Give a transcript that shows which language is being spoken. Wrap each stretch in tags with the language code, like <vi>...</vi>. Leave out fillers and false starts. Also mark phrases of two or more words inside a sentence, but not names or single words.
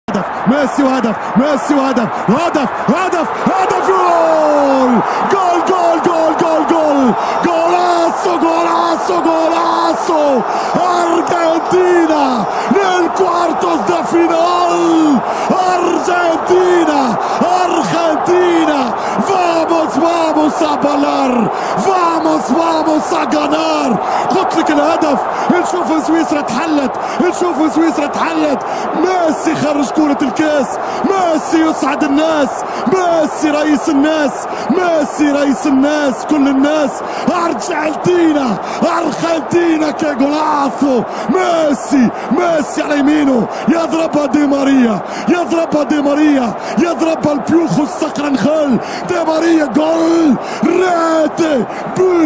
<ar>ميسي وهدف، ميسي وهدف، هدف هدف هدف، جول جول جول جول جول جول،</ar> <es>golazo golazo golazo, Argentina nel quartos de final, Argentina, Argentina, vamos a bailar, vamos a ganar.</es> <ar>قلت لك الهدف، نشوف سويسرا تحلت، نشوف سويسرا تحلت. ميسي خرج كرة الكاس، ميسي يسعد الناس، ميسي رئيس الناس، ميسي رئيس الناس، كل الناس. ارجنتينا، ارجنتينا</ar> <es>qué golazo,</es> <ar>ميسي، ميسي على يمينه يضربها دي ماريا، يضربها دي ماريا، يضربها البيوخو الصقر نخل، دي ماريا جول، ريتي بوت.</ar>